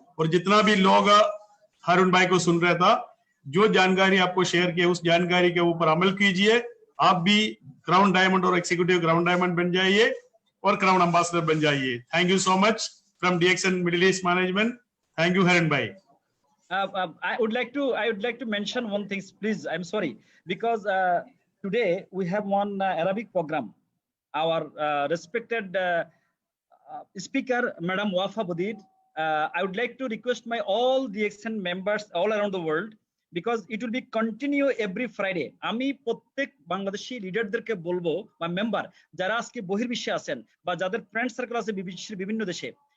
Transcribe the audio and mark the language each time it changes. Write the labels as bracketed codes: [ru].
[hi] और जितना भी लोग हारून भाई को सुन रहा था, जो जानकारी आपको शेयर की उस जानकारी के ऊपर अमल कीजिए, आप भी क्राउन डायमंड और एग्जीक्यूटिव क्राउन डायमंड बन जाइए और क्राउन एम्बेसडर बन जाइए। [en] Thank you so much from DXN middle east management. Thank you Haroon bhai. I would like to mention one thing, please. I'm sorry, because today we have one Arabic program. Our respected speaker, Madam Wafa Budir. I would like to request my all DXN members all around the world, because it will be continue every Friday. [bn] আমি প্রত্যেক বাংলাদেশি লিডারদেরকে বলবো বা member যারা আজকে বহির্বিশ্বে আছেন বা যাদের ফ্রেন্ড সার্কেল আছে বিশ্বের বিভিন্ন দেশে,